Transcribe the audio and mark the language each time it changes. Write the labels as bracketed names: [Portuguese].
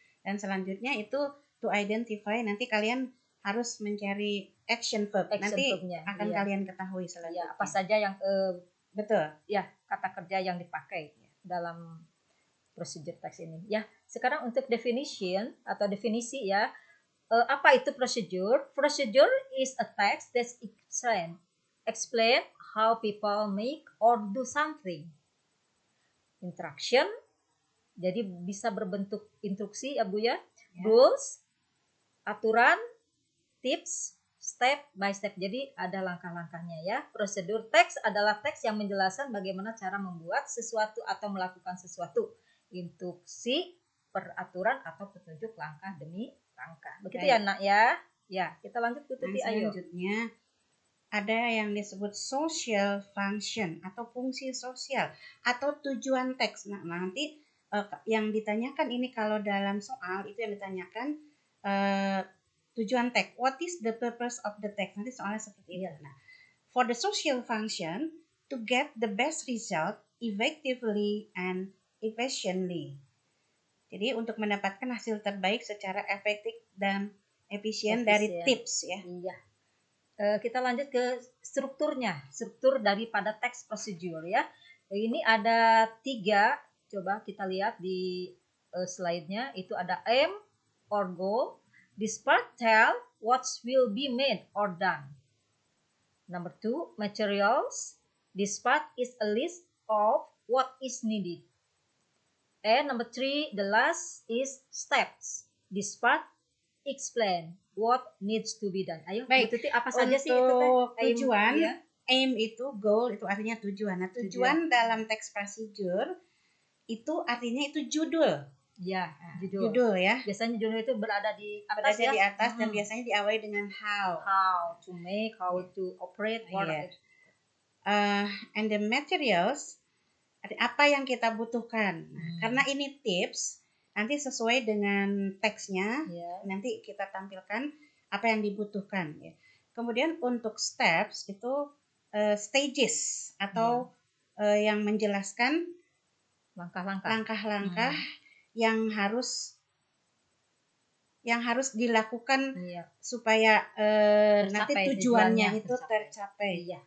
[Indonesian] Dan selanjutnya itu [English] to identify, [Indonesian] nanti kalian harus mencari action verb. Nanti verbnya, akan kalian ketahui selanjutnya. Ya, apa saja yang betul. Ya, kata kerja yang dipakai dalam procedure text ini. Ya, sekarang untuk definition atau definisi ya. Apa itu procedure? [English] Procedure is a text that explain how people make or do something. [Indonesian] Instruction, jadi bisa berbentuk instruksi ya Bu ya. [English] Rules, aturan, tips, step by step. [Indonesian] Jadi ada langkah-langkahnya ya. Prosedur teks adalah teks yang menjelaskan bagaimana cara membuat sesuatu atau melakukan sesuatu. Instruksi, peraturan atau petunjuk langkah demi langkah. Begitu ya Nak ya. Ya, kita lanjut Bu Tuti. Ayo. Selanjutnya ada yang disebut social function atau fungsi sosial atau tujuan teks. Nah, nanti yang ditanyakan ini kalau dalam soal itu yang ditanyakan tujuan teks. [English] What is the purpose of the text? [Indonesian] Nanti soalnya seperti itu. [English] Nah, for the social function, to get the best result effectively and efficiently. [Indonesian] Jadi untuk mendapatkan hasil terbaik secara efektif dan efisien dari tips ya. Iya. Kita lanjut ke strukturnya, struktur daripada teks procedure ya. Ini ada 3, coba kita lihat di slide-nya. Itu ada aim or goal. [English] This part tell what will be made or done. Number 2, materials. This part is a list of what is needed. And number 3, the last is steps. This part explain what needs to be done. [Indonesian] Ayo, Bu Baik, Tuti, apa saja sih itu teh? untuk tujuan, Ya. aim itu goal, itu artinya tujuan. Nah, tujuan dalam teks procedure itu artinya itu judul. Ya, Judul ya. Biasanya judul itu berada di atas Berada ya. di atas dan biasanya diawali dengan how. [English] How to make, how to operate, what [Indonesian] Iya. [English] And the materials, [Indonesian] apa yang kita butuhkan. Karena ini tips, nanti sesuai dengan teksnya, nanti kita tampilkan apa yang dibutuhkan. Ya. Kemudian untuk steps itu stages atau yang menjelaskan langkah-langkah yang harus dilakukan supaya nanti tujuannya itu tercapai.